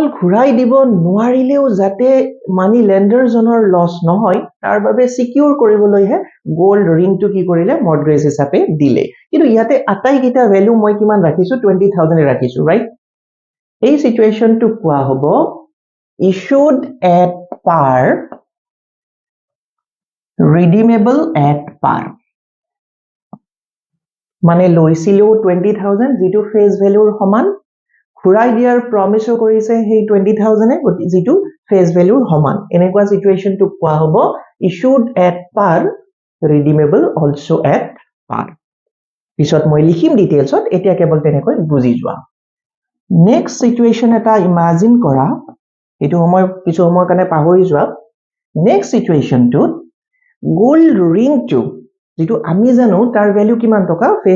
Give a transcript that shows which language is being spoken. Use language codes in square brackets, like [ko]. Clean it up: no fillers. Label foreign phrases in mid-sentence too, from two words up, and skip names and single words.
[as] ঘূৰাই দিব নোৱাৰিলেও যাতে [en] money lender [as] জনৰ লস নহয় তাৰ বাবে সিকিউৰ কৰিবলৈহে গোল্ড ৰিংটো কি কৰিলে মৰ্গেজ হিচাপে দিলে কিন্তু ইয়াতে আটাইকিটা ভ্যালু মই কিমান ৰাখিছো 20,000 ৰাখিছো ৰাইট এই সিচুৱেশনটো কোৱা হ'ব [en] issued at par redeemable at par [as] মানে লৈছিলেও 20,000 যেটো ফেস ভ্যালুৰ সমান ঘূৰাই দিয়াৰ প্ৰমিসও কৰিছে সেই 20,000 এ যেটো ফেস ভ্যালুৰ সমান এনেকুৱা সিচুৱেশনটো কোৱা হ'ব [en] issued at par redeemable also at par [as] পিছত মই লিখিম ডিটেইলছত এতিয়া কেৱল তেনেকৈ বুজি যোৱা [en] next situation [as] এটা ইমাজিন কৰা এটো সময় কিছু সময়ৰ কাৰণে পাহৰি যোৱা নেক্সট সিচুৱেশনটো গোল্ড ৰিংটো যেটো আমি জানো তাৰ ভ্যালু কিমান টকা ফেস